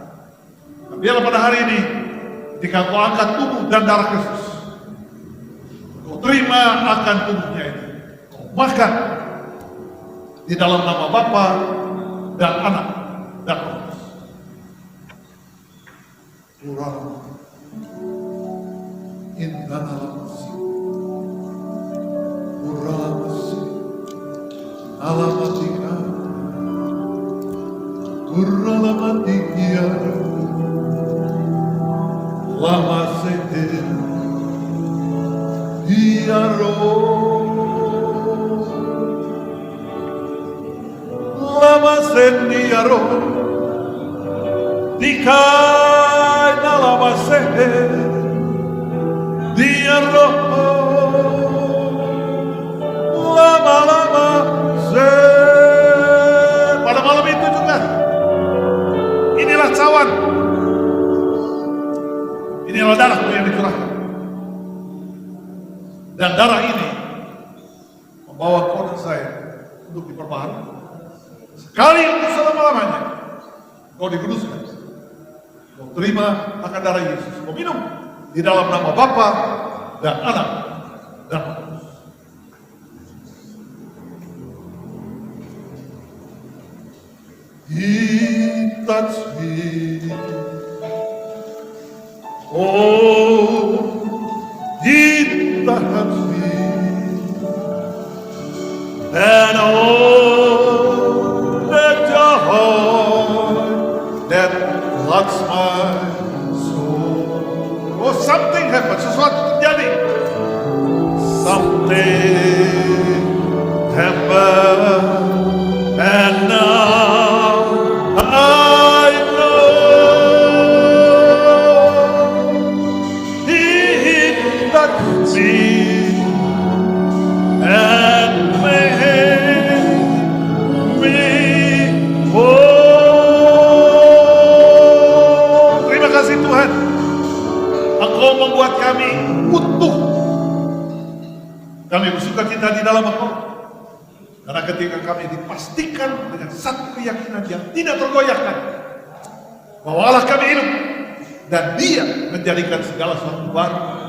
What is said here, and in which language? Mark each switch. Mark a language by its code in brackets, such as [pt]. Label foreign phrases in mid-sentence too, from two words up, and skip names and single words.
[id] Biarlah pada hari ini, ketika kau angkat tubuh dan darah Kristus, kau terima akan tubuhnya ini, kau makan di dalam nama Bapa dan Anak dan Roh Kudus. Kurang indah alamasi, kuramasi, alamatika, kuralamatika. Lama sete diaro, lama sete diaro, dikai na lama sete diaro, lama sete. Pada malam itu juga, inilah cawan. Inilah darahku yang dicurahkan. Dan darah ini membawa kau dan saya untuk diperbaharui. Sekali untuk selama-lamanya kau dikuduskan. Kau terima akan darah Yesus. Kau minum di dalam nama Bapa dan Anak dan Roh Kudus. [en] He touched me. Oh, He touched me, and oh, the joy that floods my soul. Oh, something happened. [id] Sesuatu terjadi. [en] Something happened, and now I know. And make me whole. [id] Terima kasih Tuhan, Engkau membuat kami utuh. Kami bersuka cita di dalam Engkau, karena ketika kami dipastikan dengan satu keyakinan yang tidak tergoyahkan bahwa Allah kami hidup dan Dia menjadikan segala sesuatu baru.